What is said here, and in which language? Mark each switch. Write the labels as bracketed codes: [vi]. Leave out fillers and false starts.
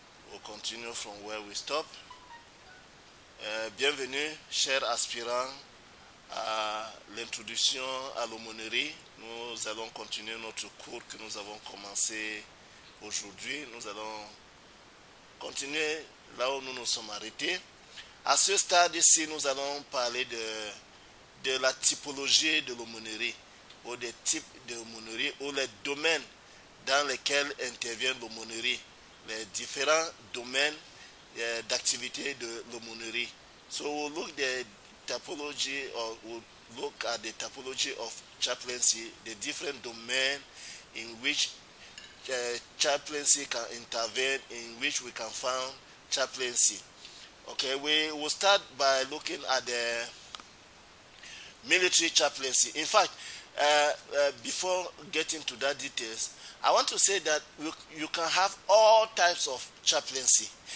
[en] We'll continue from where we stop. [fr] Bienvenue, chers aspirants, à l'introduction à l'aumônerie. Nous allons continuer notre cours que nous avons commencé aujourd'hui. Nous allons continuer là où nous nous sommes arrêtés. À ce stade-ci, nous allons parler de la typologie de l'aumônerie, ou des types d'aumônerie, ou les domaines dans lesquels intervient l'aumônerie, les différents domaines d'activité de l'aumônerie. [en] So we'll look the typology, or we'll look at the typology of chaplaincy, the different domains in which chaplaincy can intervene, in which we can find chaplaincy. Okay, we will start by looking at the military chaplaincy. In fact, before getting to that details, I want to say that you can have all types of chaplaincy.